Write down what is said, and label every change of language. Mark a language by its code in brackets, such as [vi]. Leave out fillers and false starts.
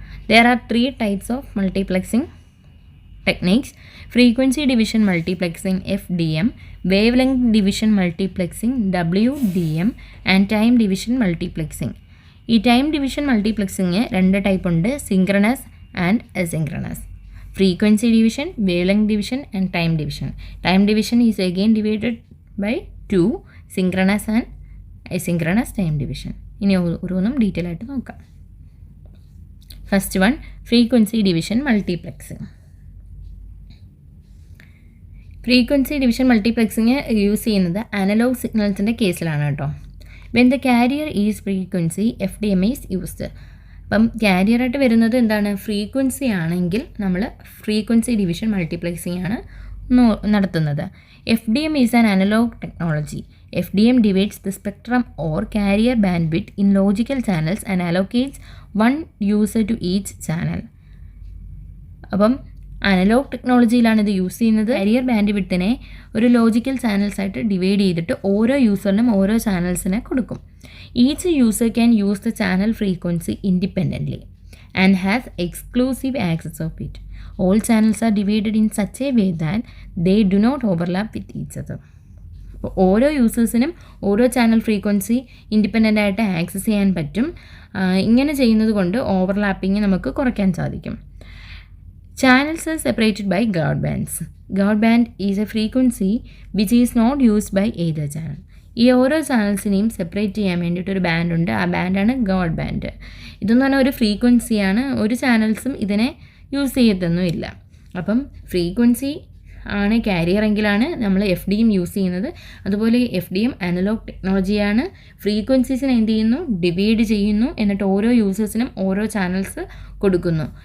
[en] There are 3 types of multiplexing techniques: frequency division multiplexing FDM, wavelength division multiplexing WDM, and time division multiplexing. [ml] ഈ time division മൾട്ടിപ്ലെക്സിങ് 2 type ഉണ്ട്: synchronous and asynchronous. [en] Frequency division, wavelength division and time division. Time division is again divided by 2, synchronous and asynchronous time division. [ml] ഇനി ഓരോന്നും detail ആയിട്ട് നോക്കാം. First one, frequency division മൾട്ടിപ്ലെക്സിങ്. Frequency division മൾട്ടിപ്ലെക്സിങ് use ചെയ്യുന്നത് analogue സിഗ്നൽസിൻ്റെ കേസിലാണ് കേട്ടോ. [en] When the carrier is frequency FDM is used. [ml] അപ്പം കാരിയറായിട്ട് വരുന്നത് എന്താണ്? ഫ്രീക്വൻസി ആണെങ്കിൽ നമ്മൾ ഫ്രീക്വൻസി ഡിവിഷൻ മൾട്ടിപ്ലെക്സിങ് ആണ് നടത്തുന്നത്. [en] FDM is an analogue technology. FDM divides the spectrum or carrier bandwidth in logical channels and allocates one user to each channel. [ml] അപ്പം analogue ടെക്നോളജിയിലാണ് ഇത് use ചെയ്യുന്നത്. കാരിയർ ബാൻഡ് വിഡ്ത്തിനെ ഒരു ലോജിക്കൽ ചാനൽസ് ആയിട്ട് divide ചെയ്തിട്ട് ഓരോ യൂസറിനും ഓരോ ചാനൽസിനെ കൊടുക്കും. [en] Each user can use the channel frequency independently and has exclusive access of it. All channels are divided in such a way that they do not overlap with each other. [ml] അപ്പോൾ ഓരോ യൂസേഴ്സിനും ഓരോ channel frequency independent ആയിട്ട് access ചെയ്യാൻ പറ്റും. ഇങ്ങനെ ചെയ്യുന്നത് കൊണ്ട് overlapping നമുക്ക് കുറയ്ക്കാൻ സാധിക്കും. [en] Channels are separated by guard bands. Guard band is a frequency which is not used by either channel. [ml] ഈ ഓരോ ചാനൽസിനെയും സെപ്പറേറ്റ് ചെയ്യാൻ വേണ്ടിയിട്ടൊരു ബാൻഡുണ്ട്. ആ ബാൻഡാണ് ഗാർഡ് ബാൻഡ്. ഇതെന്ന് പറഞ്ഞാൽ ഒരു ഫ്രീക്വൻസിയാണ്. ഒരു ചാനൽസും ഇതിനെ യൂസ് ചെയ്യത്തൊന്നുമില്ല. അപ്പം ഫ്രീക്വൻസി ആണ് കാരിയറെങ്കിലാണ് നമ്മൾ FDM യൂസ് ചെയ്യുന്നത്. അതുപോലെ FDM അനലോഗ് ടെക്നോളജിയാണ്. ഫ്രീക്വൻസീസിനെ എന്ത് ചെയ്യുന്നു, ഡിവൈഡ് ചെയ്യുന്നു, എന്നിട്ട് ഓരോ യൂസേഴ്സിനും ഓരോ ചാനൽസ് കൊടുക്കുന്നു.